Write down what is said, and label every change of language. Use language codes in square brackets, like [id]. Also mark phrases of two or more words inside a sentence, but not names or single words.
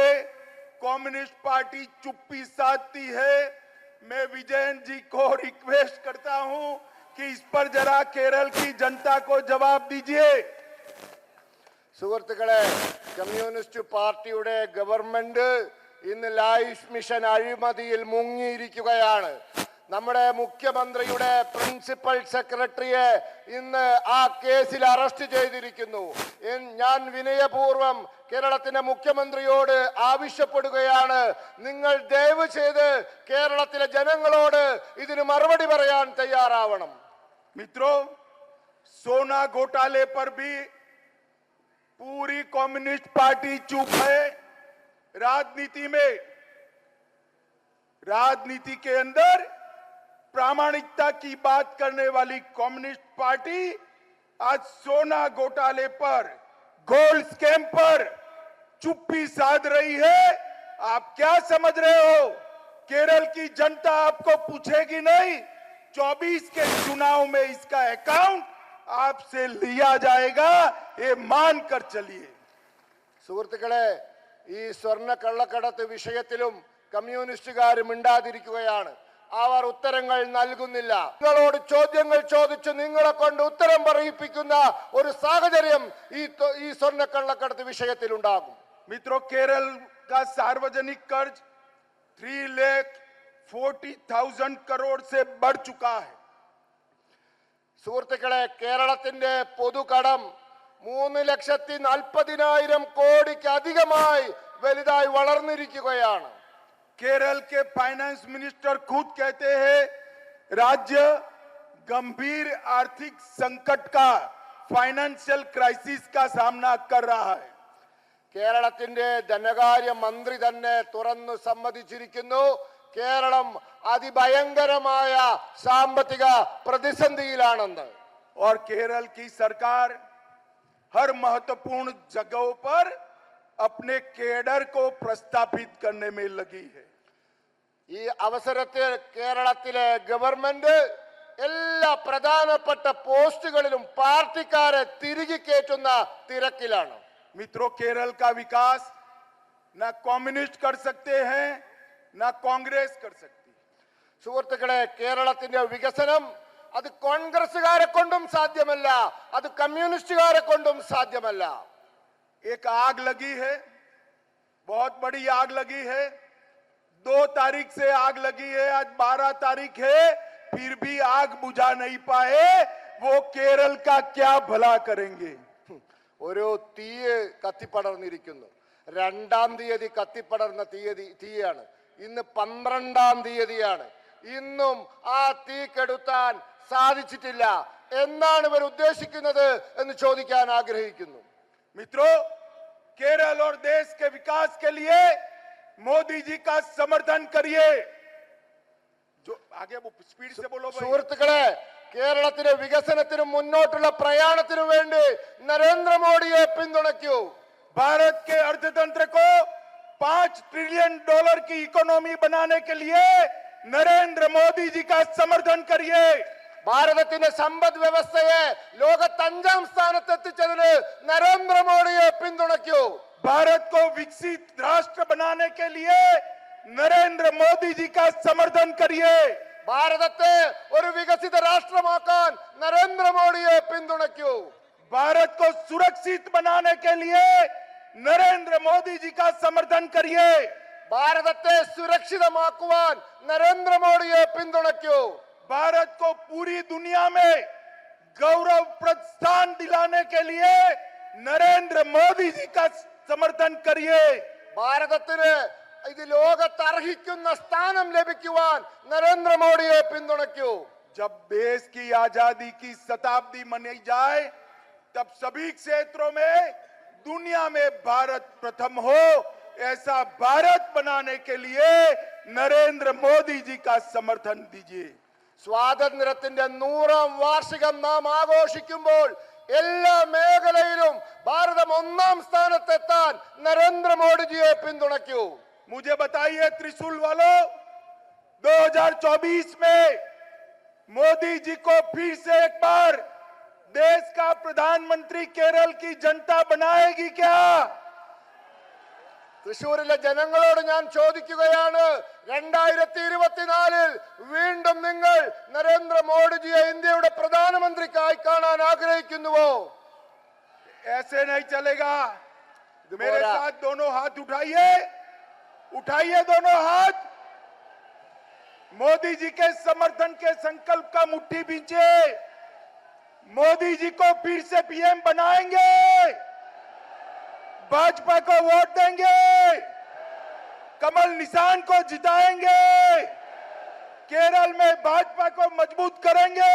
[hi] कम्युनिस्ट पार्टी चुप्पी साधती है. मैं विजयन जी को रिक्वेस्ट करता हूं कि इस पर जरा केरल की जनता को जवाब दीजिए. [ml] സുഹൃത്തുക്കളെ, കമ്മ്യൂണിസ്റ്റ് പാർട്ടിയുടെ ഗവൺമെന്റ് ഇന്ന് ലൈഫ് മിഷൻ അഴിമതിയിൽ മുങ്ങിയിരിക്കുകയാണ്. നമ്മുടെ മുഖ്യമന്ത്രിയുടെ [en] principal secretary [ml] ഇന്ന് ആ കേസിൽ അറസ്റ്റ് ചെയ്തിരിക്കുന്നു. ഞാൻ വിനയപൂർവ്വം കേരളത്തിന്റെ മുഖ്യമന്ത്രിയോട് ആവശ്യപ്പെടുകയാണ്, നിങ്ങൾ ദയവ് ചെയ്ത് കേരളത്തിലെ ജനങ്ങളോട് ഇതിന് മറുപടി പറയാൻ തയ്യാറാവണം. [hi] मित्रों, सोना घोटाले पर भी पूरी कम्युनिस्ट पार्टी चुप है. राजनीति के अंदर प्रामाणिकता की बात करने वाली कम्युनिस्ट पार्टी आज सोना घोटाले पर, [en] gold scam [hi] पर चुप्पी साध रही है. आप क्या समझ रहे हो? केरल की जनता आपको पूछेगी नहीं 24 के चुनाव में इसका अकाउंट आपसे लिया जाएगा, ये मानकर चलिए। [ml] സുഹൃത്തുക്കളെ, ഈ സ്വർണ്ണ കള്ളക്കടത്ത് വിഷയത്തിലും കമ്മ്യൂണിസ്റ്റുകാർ മിണ്ടാതിരിക്കുകയാണ്. അവർ ഉത്തരങ്ങൾ നൽകുന്നില്ല. നിങ്ങളോട് ചോദ്യങ്ങൾ ചോദിച്ച് നിങ്ങളെ കൊണ്ട് ഉത്തരം പറയിപ്പിക്കുന്ന ഒരു സാഹചര്യം ഈ സ്വർണ്ണ കള്ളക്കടത്ത് വിഷയത്തിൽ ഉണ്ടാകും. [hi] मित्रों, केरल का सार्वजनिक कर्ज 3,40,000 करोड़ से बढ़ चुका है। [ml] സുഹൃത്തുക്കളെ, കേരളത്തിന്റെ പൊതുകടം 3,40,000 കോടിക്ക് അധികമായി വലുതായി വളർന്നിരിക്കുകയാണ്. [hi] केरल के [en] finance minister [hi] खुद कहते हैं राज्य गंभीर आर्थिक संकट का, [en] financial crisis [hi] का सामना कर रहा है। [ml] കേരളത്തിന്റെ ധനകാര്യ മന്ത്രി തന്നെ തുറന്നു സമ്മതിച്ചിരിക്കുന്നു, കേരളം അതിഭയങ്കരമായ സാമ്പത്തിക പ്രതിസന്ധിയിലാണെന്ന്. [hi] और केरल की सरकार हर महत्वपूर्ण जगहों पर अपने केडर को प्रस्थापित करने में लगी है। [ml] ഈ അവസരത്തിൽ കേരളത്തിലെ ഗവൺമെന്റ് എല്ലാ പ്രധാനപ്പെട്ട പോസ്റ്റുകളിലും പാർട്ടിക്കാരെ തിരികെ കയറ്റുന്ന തിരക്കിലാണ്. [hi] मित्रों, केरल का विकास न कम्युनिस्ट कर सकते हैं न कांग्रेस कर सकती। [ml] സുഹൃത്തുക്കളെ, കേരളത്തിന്റെ വികസനം അത് കോൺഗ്രസുകാരെ കൊണ്ടും സാധ്യമല്ല, അത് കമ്മ്യൂണിസ്റ്റുകാരെ കൊണ്ടും സാധ്യമല്ല. [hi] एक आग लगी है, बहुत बड़ी आग लगी है। 2 तारीख से आग लगी है, आज 12 तारीख है, फिर भी आग बुझा नहीं पाए। वो केरल का क्या भला करेंगे। [ml] ഒരു തീ കത്തിപ്പടർന്നിരിക്കുന്നു. 2-ാം തീയതി കത്തിപ്പടർന്ന തീയാണ്. ഇന്ന് 12-ാം തീയതിയാണ്. ഇന്നും ആ തീ കെടുത്താൻ സാധിച്ചിട്ടില്ല. എന്നാണ് ഇവർ ഉദ്ദേശിക്കുന്നത് എന്ന് ചോദിക്കാൻ ആഗ്രഹിക്കുന്നു. [hi] मित्रों, केरल और देश के विकास के लिए मोदी जी का समर्थन करिए। जो आगे वो स्पीड से बोलो भाई। [ml] സുഹൃത്തുക്കളെ, കേരളത്തിന്റെ വികസനത്തിനും മുന്നോട്ടുള്ള പ്രയാണത്തിനും വേണ്ടി നരേന്ദ്രമോദിയെ പിന്തുണയ്ക്കൂ. [hi] भारत के अर्थतंत्र को $5 ट्रिलियन की इकोनॉमी बनाने के लिए नरेंद्र मोदी जी का समर्थन करिए। [ml] ഭാരതത്തിന്റെ സമ്പദ് വ്യവസ്ഥയെ ലോകത്ത് 5-ാം സ്ഥാനത്ത് എത്തിച്ചതിന് നരേന്ദ്രമോദിയെ പിന്തുണയ്ക്കൂ. [hi] भारत को विकसित राष्ट्र बनाने के लिए नरेंद्र मोदी जी का समर्थन करिए। [ml] ഭാരതത്തെ ഒരു വികസിത രാഷ്ട്രമാക്കാൻ നരേന്ദ്രമോദിയെ പിന്തുണയ്ക്കൂ. [hi] भारत को सुरक्षित बनाने के लिए नरेंद्र मोदी जी का समर्थन करिए। [ml] ഭാരതത്തെ സുരക്ഷിതമാക്കുവാൻ നരേന്ദ്രമോദിയെ പിന്തുണയ്ക്കൂ. [hi] भारत को पूरी दुनिया में गौरवप्रद स्थान दिलाने के लिए नरेंद्र मोदी जी का समर्थन करिए। [ml] ഭാരതത്തിന് ഇത് ലോകത്ത് അർഹിക്കുന്ന സ്ഥാനം ലഭിക്കുവാൻ നരേന്ദ്രമോദിയെ പിന്തുണയ്ക്കൂ. [hi] जब देश की आजादी की शताब्दी मनाई जाए तब सभी क्षेत्रों में दुनिया में भारत प्रथम हो, ऐसा भारत बनाने के लिए नरेंद्र मोदी जी का समर्थन दीजिए। [ml] സ്വാതന്ത്ര്യത്തിന്റെ 100-ാം വാർഷികം നാം ആഘോഷിക്കുമ്പോൾ എല്ലാ മേഖലയിലും ഭാരതം 1-ാം സ്ഥാനത്തെത്താൻ നരേന്ദ്രമോദിജിയെ പിന്തുണയ്ക്കൂ. [hi] मुझे बताइए त्रिशूल वालों, 2024 में मोदी जी को फिर से एक बार देश का प्रधानमंत्री केरल की जनता बनाएगी क्या? [ml] തൃശ്ശൂരിലെ ജനങ്ങളോട് ഞാൻ ചോദിക്കുകയാണ്, 2024 വീണ്ടും നിങ്ങൾ നരേന്ദ്രമോദിജിയെ ഇന്ത്യയുടെ പ്രധാനമന്ത്രിയായി കാണാൻ ആഗ്രഹിക്കുന്നുവോ? [hi] ऐसे नहीं चलेगा। मेरे साथ दोनों हाथ उठाइए, उठाइए दोनों हाथ। मोदी जी के समर्थन के संकल्प का मुट्ठी बींचे। मोदी जी को फिर से पीएम बनाएंगे, भाजपा को वोट देंगे, कमल निशान को जिताएंगे, केरल में भाजपा को मजबूत करेंगे।